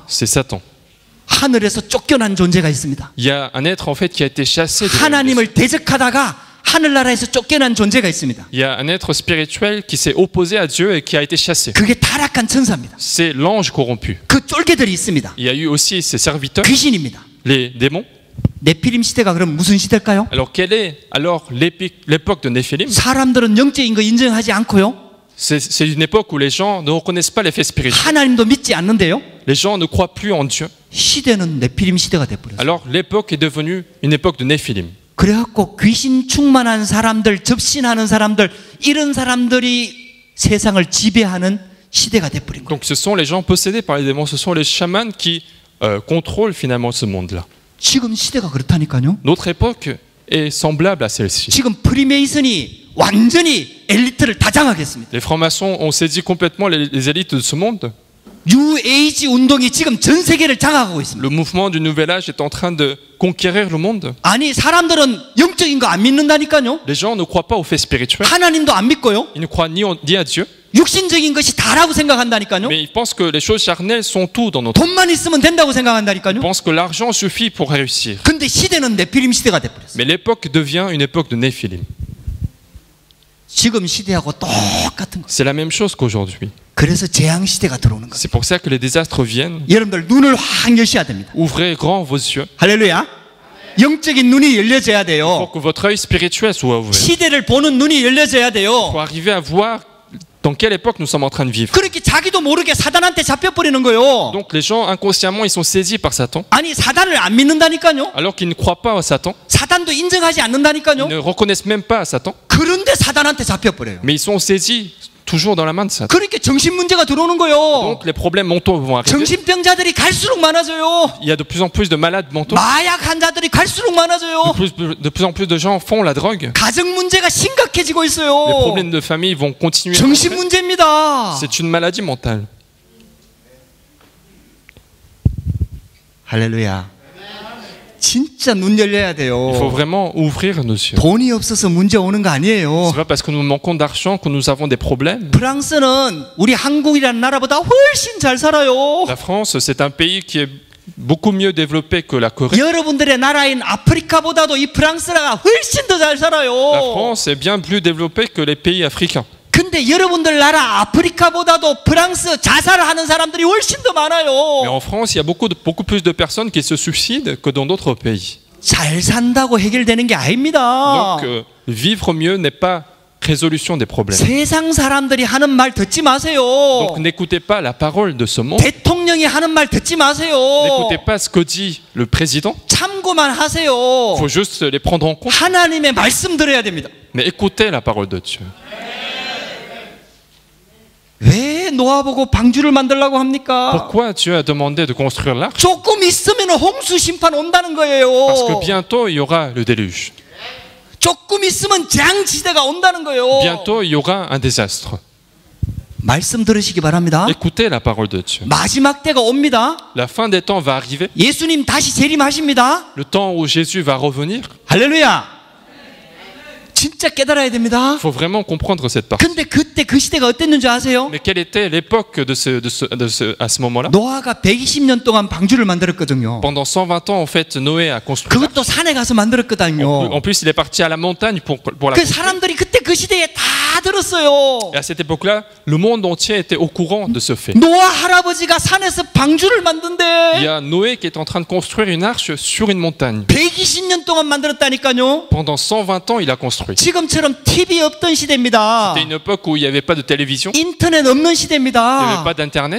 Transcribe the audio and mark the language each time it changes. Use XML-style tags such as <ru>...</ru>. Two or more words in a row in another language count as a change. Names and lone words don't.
<fr>C'est Satan.</fr> <ko>하늘에서 쫓겨난 존재가 있습니다.</ko> <fr>Il y a un être en fait qui a été chassé de</fr> <ko>하나님을 대적하다가 하늘나라에서 쫓겨난 존재가 있습니다.</ko> <fr>Il y a un être spirituel qui s'est opposé à Dieu et qui a été chassé.</fr> <ko>그게 타락한 천사입니다.</ko> <fr>C'est l'ange corrompu.</fr> <ko>그 쫄개들이 있습니다.</ko> <fr>Il y a eu aussi ses serviteurs,</fr> <ko>귀신입니다.</ko> <fr>les démons.</fr> <ko>네피림 시대가 그럼 무슨 시대일까요?</ko> <fr>Alors quelle est alors l'époque de Néphilim?</fr> <ko>사람들은 영적인 거 인정하지 않고요.</ko> <fr>C'est une époque où les gens ne reconnaissent pas les faits spirituels.</fr> <ko>하나님도 믿지 않는데요.</ko> <fr>Les gens ne croient plus en Dieu.</fr> <ko>시대는 네피림 시대가 돼버렸어요.</ko> <fr>Alors l'époque est devenue une époque de Néphilim.</fr> <ko>그래갖고 귀신 충만한 사람들, 접신하는 사람들, 이런 사람들이 세상을 지배하는 시대가 돼버린 거예요.</ko> <fr>Donc ce sont les gens possédés par les démons, ce sont les chamans qui contrôlent finalement ce monde-là.</fr> <ko>지금 시대가 그렇다니까요.</ko> <fr>Notre époque est semblable à celle-ci.</fr> <ko>지금 프리메이슨이 완전히 엘리트를 다 장악했습니다.</ko> <fr>Les francs-maçons ont saisi complètement les élites de ce monde.</fr> <ko>뉴 에이지 운동이 지금 전 세계를 장악하고 있습니다.</ko> <fr>Le mouvement du nouvel âge est en train de conquérir le monde.</fr> <ko>아니 사람들은 영적인 거 안 믿는다니까요.</ko> <fr>Les gens ne croient pas aux faits spirituels.</fr> <ko>하나님도 안 믿고요.</ko> <fr>Ils ne croient ni à Dieu.</fr> <ko>육신적인 것이 다라고 생각한다니까요.</ko> <fr>Mais ils pensent que les choses charnelles sont tout dans notre vie.</fr> <ko>돈만 있으면 된다고 생각한다니까요.</ko> <fr>Ils pensent que l'argent suffit pour réussir.</fr> <ko>근데 시대는 네피림 시대가 돼버렸어요.</ko> <fr>Mais l'époque devient une époque de Néphilim.</fr> <ko>지금 시대하고 똑같은 거.</ko> <fr>C'est la même chose qu'aujourd'hui.</fr> <ko>그래서 재앙 시대가 들어오는 거예요.</ko> <fr>C'est pour ça que les désastres viennent.</fr> <ko>여러분들 눈을 확 여셔야 됩니다.</ko> <fr>Ouvrez grand vos yeux.</fr> <ko>할렐루야. 영적인 눈이 열려져야</ko> <fr>Pour</fr> <ko>돼요.</ko> <fr>que votre œil spirituel soit ouvert.</fr> <ko>시대를 보는 눈이 열려져야 돼요.</ko> <fr>Pour arriver à voir dans quelle époque nous sommes en train de vivre.</fr> <ko>그렇게 자기도 모르게 사단한테 잡혀버리는 거예요.</ko> <fr>Donc les gens inconsciemment ils sont saisis par Satan.</fr> <ko>아니 사단을 안 믿는다니까요.</ko> <fr>Alors qu'ils ne croient pas à Satan.</fr> <ko>사단도 인정하지</ko> <fr>Ils</fr> <ko>않는다니까요.</ko> <fr>ne reconnaissent même pas Satan,</fr> <ko>그런데 사단한테 잡혀버려요.</ko> <fr>mais ils sont saisis toujours dans la main de Satan.</fr> <ko>그러니까 정신 문제가 들어오는 거예요.</ko> <fr>Donc les problèmes mentaux vont arriver.</fr> <ko>정신병자들이 갈수록 많아져요.</ko> <fr>Il y a de plus en plus de malades mentaux.</fr> <ko>마약 환자들이 갈수록 많아져요.</ko> <fr>De plus en plus de gens font la drogue.</fr> <ko>가정 문제가 심각해지고</ko> <fr>Les</fr> <ko>있어요.</ko> <fr>problèmes de famille vont continuer.</fr> <ko>정신 문제입니다.</ko> <fr>C'est une maladie mentale.</fr> <ko>할렐루야. 진짜 눈 열려야 돼요.</ko> <fr>Il faut vraiment ouvrir nos yeux.</fr> <ko>돈이 없어서 문제 오는 거 아니에요.</ko> <fr>C'est pas parce que nous manquons d'argent que nous avons des problèmes.</fr> <ko>프랑스는 우리 한국이라는 나라보다 훨씬 잘 살아요.</ko> <fr>La France, c'est un pays qui est beaucoup mieux développé que la Corée.</fr> <ko>여러분들의 나라인 아프리카보다도 이 프랑스가 훨씬 더 잘 살아요.</ko> <fr>La France est bien plus développée que les pays africains.</fr> <ko>근데 여러분들 나라 아프리카보다도 프랑스 자살을 하는 사람들이 훨씬 더</ko> <fr>Mais</fr> <ko>많아요.</ko> <fr>en France, il y a beaucoup plus de personnes qui se suicident que dans d'autres pays.</fr> <ko>잘 산다고 해결되는 게 아닙니다.</ko> <fr>Donc, vivre mieux n'est pas résolution des problèmes.</fr> <ko>세상 사람들이 하는 말 듣지 마세요.</ko> <fr>Donc, n'écoutez pas la parole de ce monde.</fr> <ko>대통령이 하는 말 듣지 마세요.</ko> <fr>N'écoutez pas ce que dit le président.</fr> <ko>참고만 하세요.</ko> <fr>Il faut juste les prendre en compte.</fr> <ko>하나님의 말씀 들어야 됩니다.</ko> <fr>Mais écoutez la parole de Dieu.</fr> <ko>왜 노아 보고 방주를 만들라고 합니까?</ko> <fr>Pourquoi Dieu a demandé de construire l'arche?</fr> <ko>조금 있으면 홍수 심판 온다는 거예요.</ko> <fr>Parce que bientôt il y aura le déluge.</fr> <ko>조금 있으면 재앙지대가 온다는 거예요.</ko> <fr>Bientôt il y aura un désastre.</fr> <ko>말씀 들으시기 바랍니다.</ko> <fr>Écoutez la parole de Dieu.</fr> <ko>마지막 때가 옵니다.</ko> <fr>La fin des temps va arriver.</fr> <ko>예수님 다시 재림하십니다.</ko> <fr>Le temps où Jésus va revenir.</fr> <ko>할렐루야. 진짜 깨달아야 됩니다.</ko> <fr>Il faut vraiment comprendre cette partie.</fr> <ko>근데 그때 그 시대가 어땠는지 아세요?</ko> <fr>Mais quelle était l'époque à ce moment-là?</fr> <ko>노아가 120년 동안 방주를 만들었거든요.</ko> <fr>Pendant 120 ans, en fait, Noé a construit.</fr> <ko>그것도 산에 가서 만들었거든요.</ko> <fr>En plus, il est parti à la montagne pour la</fr> <ko>그</ko> <fr>construire.</fr> <ko>사람들이 그때 그 시대에 다 들었어요.</ko> <fr>Et à cette époque-là, le monde entier était au courant de ce fait.</fr> <ko>노아 할아버지가 산에서 방주를</ko> <fr>Il y</fr> <ko>만든대.</ko> <fr>a Noé qui est en train de construire une arche sur une montagne.</fr> <ko>120년 동안 만들었다니까요.</ko> <fr>Pendant 120 ans, il a construit.</fr> <ko>지금처럼 TV 없던 시대입니다.</ko> <fr>C'était une époque où il n'y avait pas de télévision,</fr> <ko>인터넷 없는</ko> <fr>il n'y avait</fr> <ko>시대입니다.</ko> <fr>pas d'internet,</fr>